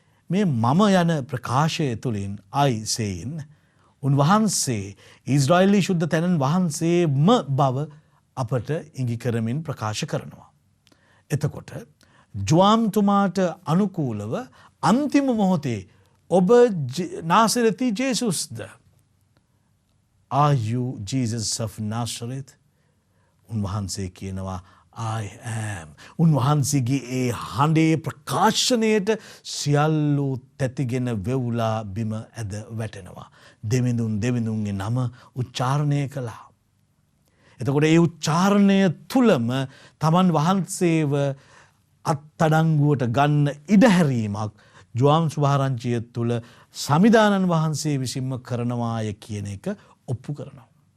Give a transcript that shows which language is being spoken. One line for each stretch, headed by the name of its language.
Sinhala: මේ මම යන ප්‍රකාශය තුළින් I saying උන්වහන්සේ ඊශ්‍රායෙලි ශුද්ධ තැනන් වහන්සේම බව අපට ඉඟි කරමින් ප්‍රකාශ කරනවා. එතකොට ජුවාම්තුමාට අනුකූලව අන්තිම මොහොතේ ඔබ නාසරෙති ජේසුස්ද?
English: Are you Jesus of Nazareth?
Sinhala: උන්වහන්සේ කියනවා
English: I am.
Sinhala: උන්වහන්සේගේ ඒ හඬේ ප්‍රකාශනයට සියල්ලු තැතිගෙන වෙවුලා බිම ඇද වැටෙනවා. දෙවිඳුන්ගේ නම උච්චාරණය කළා. එතකොට ඒ උච්චාරණය තුලම තමන් වහන්සේව අත්අඩංගුවට ගන්න ඉඩහැරීමක් ජුවාම් සුභාරංචිය තුල සමිදානන් වහන්සේ විසින්ම කරනවාය කියන එක ඔප්පු කරනවා.